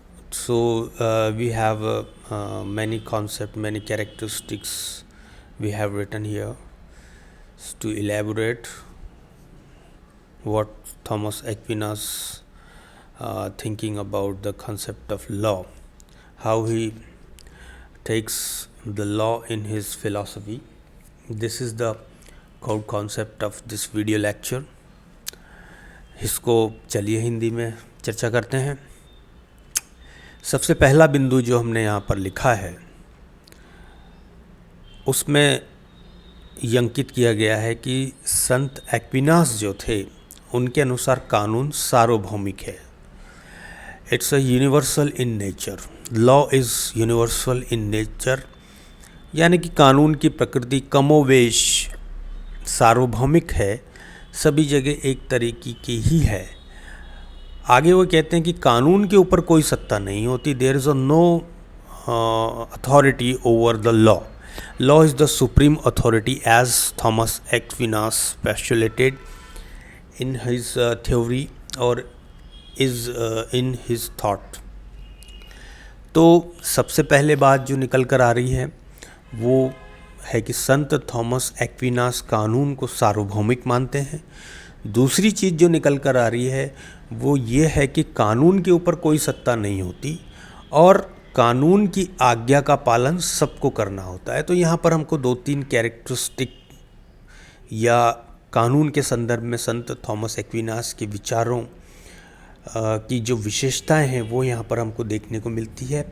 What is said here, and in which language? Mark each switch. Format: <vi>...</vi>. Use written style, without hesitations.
<en>So we have many concepts, many characteristics we have written here to elaborate what Thomas Aquinas thinking about the concept of law, how he takes the law in his philosophy. This is the core concept of this video lecture.</en> <hi>इसको चलिए हिंदी में चर्चा करते हैं. सबसे पहला बिंदु जो हमने यहाँ पर लिखा है उसमें ये अंकित किया गया है कि संत एक्विनास जो थे उनके अनुसार कानून सार्वभौमिक है.</hi> <en>It's a universal in nature.</en> <hi>Law is universal in nature, यानी कि कानून की प्रकृति कमोवेश सार्वभौमिक है, सभी जगह एक तरीके की ही है. आगे वो कहते हैं कि कानून के ऊपर कोई सत्ता नहीं होती.</hi> <en>There is no authority over the law. Law is the supreme authority as Thomas Aquinas postulated in his theory or is in his thought.</en> <hi>तो सबसे पहले बात जो निकल कर आ रही है वो है कि संत थॉमस एक्विनास कानून को सार्वभौमिक मानते हैं. दूसरी चीज़ जो निकल कर आ रही है वो ये है कि कानून के ऊपर कोई सत्ता नहीं होती और कानून की आज्ञा का पालन सबको करना होता है. तो यहाँ पर हमको दो तीन कैरेक्टरिस्टिक या कानून के संदर्भ में संत थॉमस एक्विनास के विचारों की जो विशेषताएं हैं वो यहाँ पर हमको देखने को मिलती है.</hi>